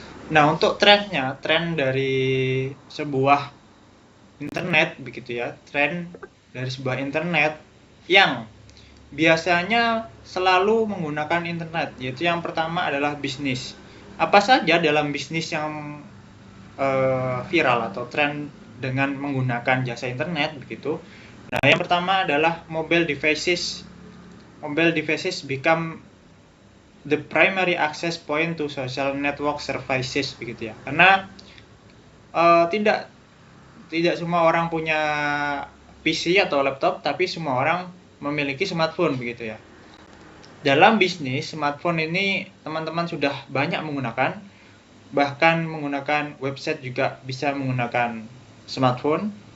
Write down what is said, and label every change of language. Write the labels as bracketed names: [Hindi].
[Indonesian] Nah, untuk tren dari sebuah internet begitu ya, tren dari sebuah internet yang biasanya selalu menggunakan internet, yaitu yang pertama adalah bisnis. Apa saja dalam bisnis yang viral atau tren dengan menggunakan jasa internet begitu? Nah, yang pertama adalah mobile devices. [English] Mobile devices become the primary access point to social network services [Indonesian] begitu ya. Karena tidak tidak semua orang punya PC atau laptop, tapi semua orang memiliki smartphone begitu ya. Dalam bisnis, smartphone ini teman-teman sudah banyak menggunakan, bahkan menggunakan website juga bisa menggunakan smartphone.